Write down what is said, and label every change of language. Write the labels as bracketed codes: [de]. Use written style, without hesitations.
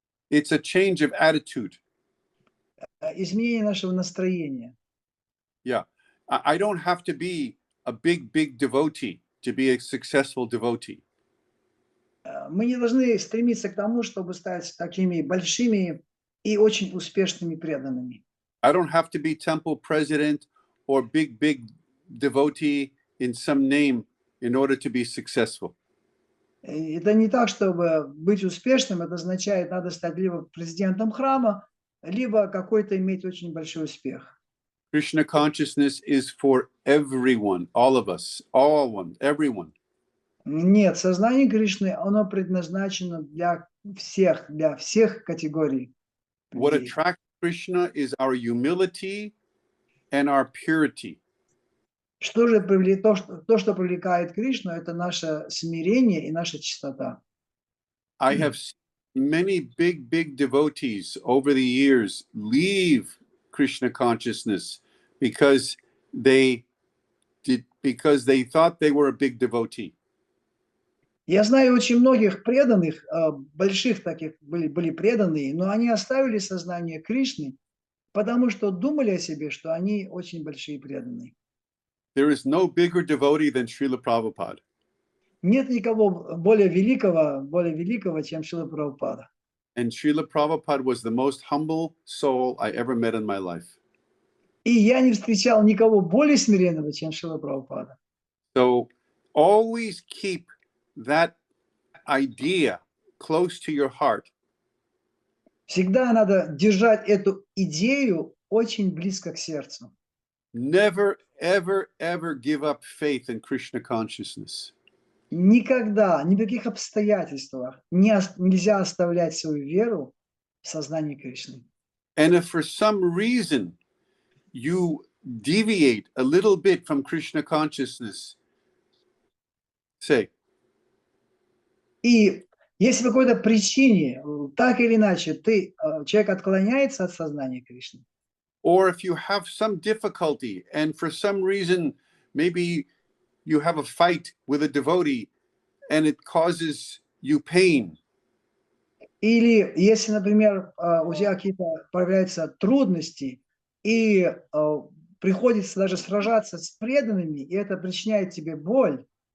[en] It's a change of attitude. [ru] изменение нашего настроения. [en] Yeah. I don't have to be a big devotee to be a successful devotee. [ru] Мы не должны стремиться к тому, чтобы стать такими большими и очень успешными преданными. [en] I don't have to be temple president or big devotee in some name in order to be successful. [ru] Это не так, чтобы быть успешным, это означает, надо стать либо президентом храма, либо какой-то иметь очень большой успех. [en] Krishna consciousness is for everyone, all of us, everyone. [ru] Нет, сознание Кришны, оно предназначено для всех категорий. [en] What [ru] людей. [en] attracts Krishna is our humility and our purity. [ru] Что же то, что привлекает Кришну, это наше смирение и наша чистота. [en] I have seen many big devotees over the years leave Krishna consciousness because they thought they were a big devotee. [ru] Я знаю очень многих преданных, больших таких были преданные, но они оставили сознание Кришны, потому что думали о себе, что они очень большие преданные. [en] There is no bigger devotee than Srila Prabhupada. [ru] Нет никого более великого, чем Шрила Прабхупада. [en] And Srila Prabhupada was the most humble soul I ever met in my life. [ru] И я не встречал никого более смиренного, чем Шрила Прабхупада. [en] So always keep that idea close to your heart. [ru] Всегда надо держать эту идею очень близко к сердцу. [en] Never, ever give up faith in Krishna consciousness. [ru] Никогда, ни в каких обстоятельствах нельзя оставлять свою веру в сознании Кришны. [en] And if for some reason you deviate a little bit from Krishna consciousness, say, [ru] И если по какой-то причине, так или иначе, человек отклоняется от сознания Кришны, [en] or if you have some difficulty and for some reason maybe you have a fight with a devotee and it causes you pain, [ru] или если, например, у тебя какие-то появляются трудности, и приходится даже сражаться с преданными, и это причиняет тебе боль,